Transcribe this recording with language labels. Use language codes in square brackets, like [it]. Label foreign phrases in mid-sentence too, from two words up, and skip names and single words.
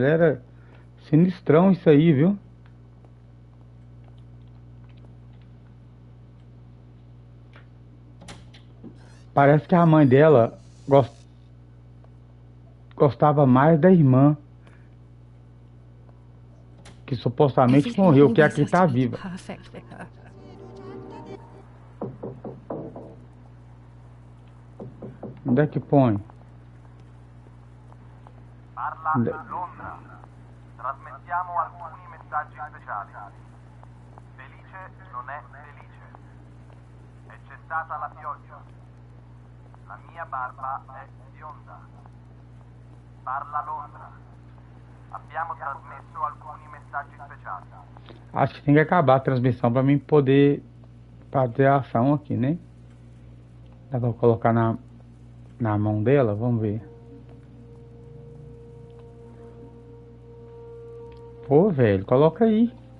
[pt] Era sinistrão isso aí, viu? Parece que a mãe dela gostava mais da irmã, que supostamente morreu, que aqui tá viva. Onde é que põe? [it] Parla Londra. Trasmettiamo alcuni messaggi speciali. Felice non è felice. È cessata la pioggia. La mia barba è bionda. Parla Londra. Abbiamo trasmesso alcuni messaggi speciali. [pt] Acho que tem que acabar a transmissão para mim poder fazer a ação aqui, né? Dá pra colocar na mão dela? Vamos ver. Pô, velho, coloca aí.